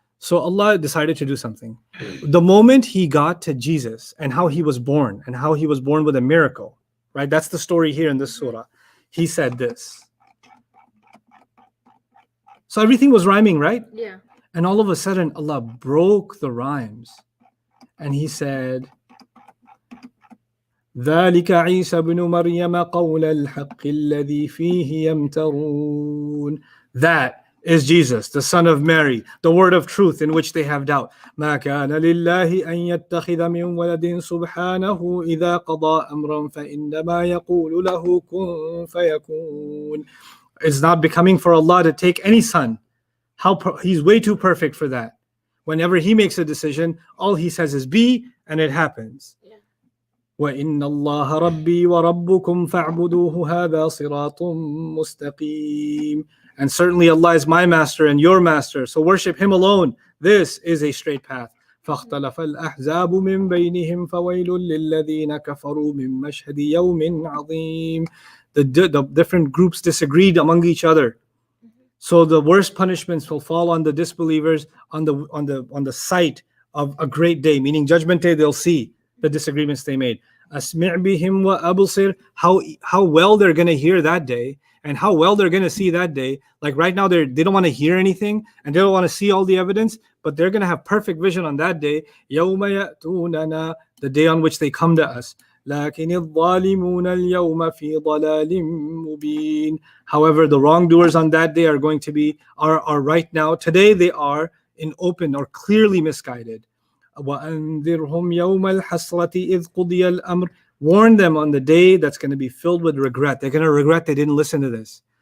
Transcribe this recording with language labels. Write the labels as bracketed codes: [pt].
[en] So Allah decided to do something. The moment he got to Jesus and how he was born with a miracle, right? That's the story here in this surah. He said this. So everything was rhyming, right? Yeah. And all of a sudden, Allah broke the rhymes. And he said, [ar] ذلك عيسى بن مريم قول الحق الذي فيه يمترون. [en] That is Jesus, the son of Mary, the word of truth in which they have doubt. [ar] ما كان لله أن يتخذ من ولد سبحانه إذا قضى أمرا فإنما يقول له كن فيكون. [en] It's not becoming for Allah to take any son. He's way too perfect for that. Whenever he makes a decision, all he says is be, and it happens. [ar] وَإِنَّ اللَّهَ رَبِّي وَرَبُّكُمْ فَاعْبُدُوهُ هَذَا صِرَاطٌ مُسْتَقِيمٌ. [en] And certainly Allah is my master and your master, so worship him alone. This is a straight path. [ar] فَاخْتَلَفَ الْأَحْزَابُ مِنْ بَيْنِهِمْ فَوَيْلٌ لِلَّذِينَ كَفَرُوا مِنْ مَشْهَدِ يَوْمٍ عَظِيمٍ. [en] The different groups disagreed among each other. So the worst punishments will fall on the disbelievers on the sight of a great day, meaning Judgment Day. They'll see the disagreements they made. [ar] Asmi' bihim wa absir, [en] how well they're going to hear that day and how well they're going to see that day. Like right now, they don't want to hear anything and they don't want to see all the evidence, but they're going to have perfect vision on that day. [ar] Yawma ya'tunana, [en] the day on which they come to us. [ar] لكن الظالمون اليوم في ضلال مبين. [en] However, the wrongdoers on that day are going to be are right now. Today they are in open or clearly misguided. [ar] وَأَنذِرْهُمْ يَوْمَ الْحَسْرَةِ إِذْ قُضِيَ الْأَمْرِ. [en] Warn them on the day that's going to be filled with regret. They're going to regret they didn't listen to this.